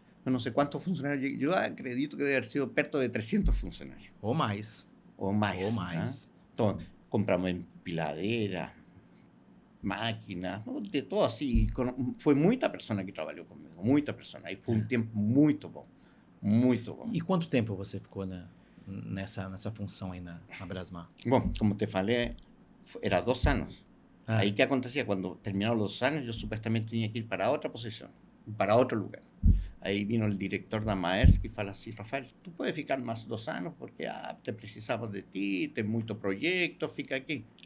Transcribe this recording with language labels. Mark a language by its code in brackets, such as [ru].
[es] No sé cuántos funcionarios, yo acredito que debe haber sido perto de 300 funcionarios. [pt] Ou mais. [es] O más. [pt] Ou mais. [es] Entonces, compramos empiladeras, máquinas, ¿no? De todo así. Fue mucha persona que trabajó conmigo, mucha persona. Y fue un tiempo [pt] muy bom, muy bom. E quanto tempo você ficou nessa função aí na Brasmar? [es] Bueno, como te falei, era 2 años. Ahí, ¿qué acontecía? Cuando terminaron los 2 años, yo supuestamente tenía que ir para otra posición, para otro lugar. Ahí vino el director de Maersk y fala así, Rafael, tú puedes ficar más 2 años porque te precisamos de ti, ten mucho proyecto, [pt] fica aquí.